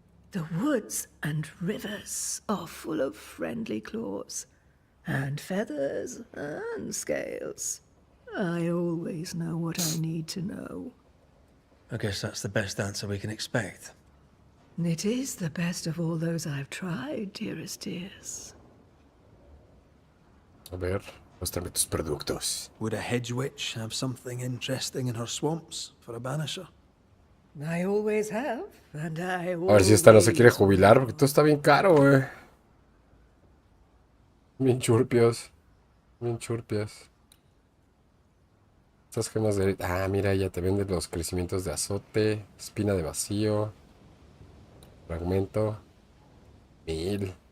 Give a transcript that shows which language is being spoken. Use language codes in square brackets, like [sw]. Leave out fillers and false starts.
[en] The woods and rivers are full of friendly claws, and feathers and scales. I always know what I need to know. I guess that's the best answer we can expect. It is the best of all those I've tried, dearest dears. [es] A ver, muéstrame tus productos. [en] Would a hedge witch have something interesting in her swamps for a banisher? I always have, and I [es] A ver si esta no se quiere jubilar, porque todo está bien caro, güey. Bien churpios. Bien churpias. Estas gemas de... Ah, mira, ya te venden los crecimientos de azote, espina de vacío, fragmento, 1000.